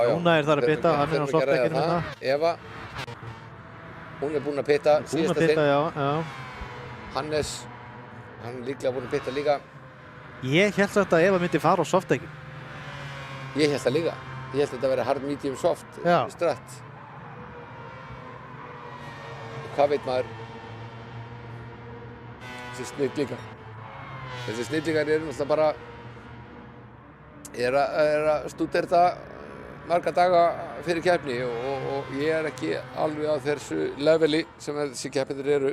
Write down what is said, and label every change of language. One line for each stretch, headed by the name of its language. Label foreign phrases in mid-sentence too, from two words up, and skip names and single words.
Icelandic: Núna er það að pitta, hann er á softdekkinu hérna. Eva, hún er búin að pitta síðasta þinn. Já. Hannes, hann er líklega búin að pitta líka. Ég held samt að Eva myndi fara á softdekkinu. Ég held það líka. Ég held þetta að vera
English: hard, medium, soft,
Icelandic: stratt. Hvað veit maður? Þessi snillingar. Þessi snillingar eru náttúrulega bara að stúdera marga daga fyrir keppni og ég er ekki alveg á þessu leveli sem þessi keppnir eru.